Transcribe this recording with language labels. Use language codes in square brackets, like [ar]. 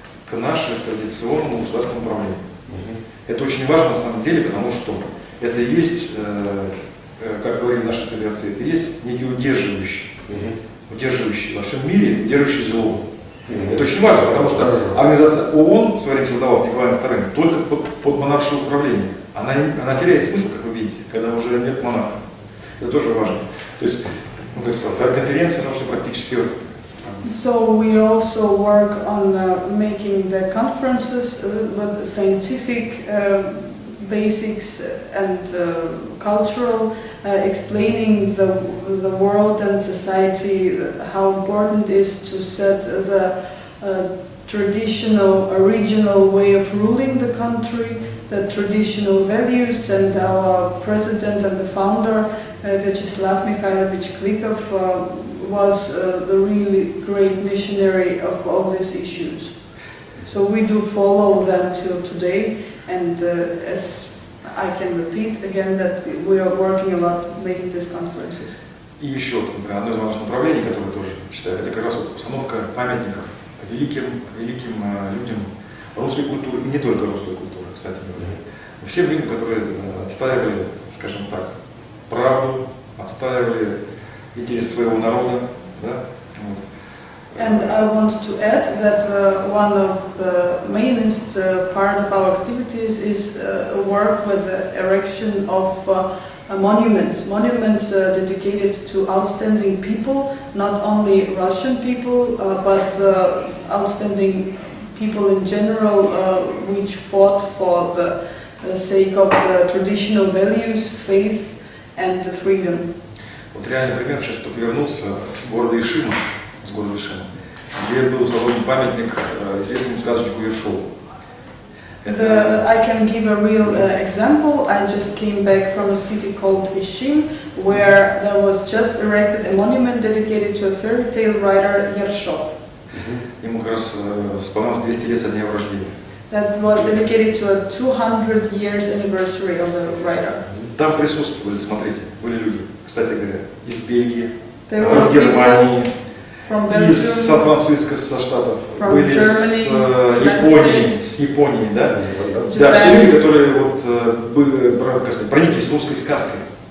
[ru] к нашему традиционному государственному управлению. Это очень важно на самом деле, потому что это есть, как говорили наши советцы, это есть некий удерживающий во всем мире, удерживающий зло. Это очень важно, потому что организация ООН в свое время создавалась Николаем II только под монаршее управление. Она теряет смысл, как вы видите, когда уже нет монарха. Это тоже важно. То есть, ну, как сказать, конференция научно-практических. [en] So we also work on making the conferences with scientific basics and cultural, explaining the world and society how important it is to set the traditional, original way of ruling the country, the traditional values, and our president and the founder, Vyacheslav Mikhailovich Klikov, was the really great missionary of all these issues. So we do follow them till today, and as I can repeat again that we are working a lot making these conferences. [ru] И еще, например, одно из важных направлений, которое тоже считаю, это как раз вот установка памятников великим людям русской культуры, и не только русской культуры, кстати говоря. Всем людям, которые отстаивали, скажем так, правду, отстаивали интерес своего народа. Да? Вот. [en] And I want to add that one of the mainest part of our activities is work with the erection of monuments dedicated to outstanding people, not only Russian people, but outstanding people in general, which fought for the sake of the traditional values, faith and freedom. [ru] Вот реальный пример, сейчас только вернулся с города Ишима, где был заложен памятник известному сказочнику Ершову. [en] I can give a real example. I just came back from a city called Ishim, where there was just erected a monument dedicated to a fairy tale writer Yershov. [ru] Ему как раз исполнилось 200 лет со дня его рождения. [en] That was dedicated to a 200 years anniversary of the writer. [ru] Там присутствовали, смотрите, были люди, кстати говоря, из Бельгии, [en] There [ru] из Германии, [en] from [ru] из Сан-Франциско, со Штатов, [en] from [ru] были [en] Germany, [ru] с Японии, да? Да, все люди, которые вот были, как сказать, прониклись русской сказкой.